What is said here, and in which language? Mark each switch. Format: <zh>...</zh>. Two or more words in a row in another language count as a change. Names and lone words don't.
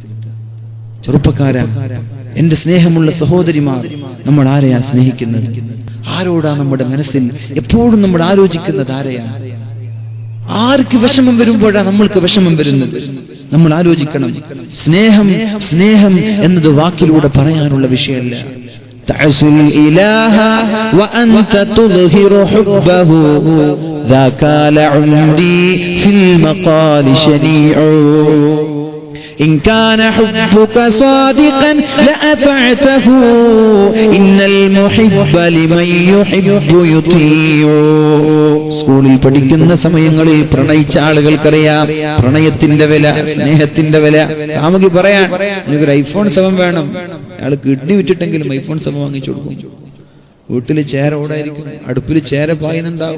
<ml>ചെറുപ്പക്കാരാ, എന്റെ സ്നേഹമുള്ള സഹോദരിമാർ, നമ്മൾ ആരെയാണ് സ്നേഹിക്കുന്നത്? ആരോടാ നമ്മുടെ മനസ്സിൽ എപ്പോഴും നമ്മൾ ആലോചിക്കുന്നത്? ആരെയാണ്? ആർക്ക് വിഷമം വരുമ്പോഴാണ് നമ്മൾക്ക് വിഷമം വരുന്നത്? നമ്മൾ ആലോചിക്കണം. സ്നേഹം, സ്നേഹം എന്നത് വാക്കിലൂടെ പറയാനുള്ള വിഷയമല്ല.</ml> <ar>تعصي الإله وأنت تظهر حبه ذاك لعمري في المقال شنيع إن كان حبك صادقا لأطعته إن المحب لمن يحب يطيع.</ar> <ml>സ്കൂളിൽ പഠിക്കുന്ന സമയങ്ങളിൽ പ്രണയിച്ച ആളുകൾക്കറിയാം പ്രണയത്തിന്റെ വില, സ്നേഹത്തിന്റെ വില. കാമുകി പറയാൻ, എനിക്കൊരു ഐഫോൺ 7 വേണം. അയാൾ കിഡ്നി വിറ്റിട്ടെങ്കിലും ഐഫോൺ 7 വാങ്ങിച്ചു കൊടുക്കും. വീട്ടിൽ ചേര ഓടായിരിക്കും, അടുപ്പിൽ ചേര പായനുണ്ടാവും.</ml>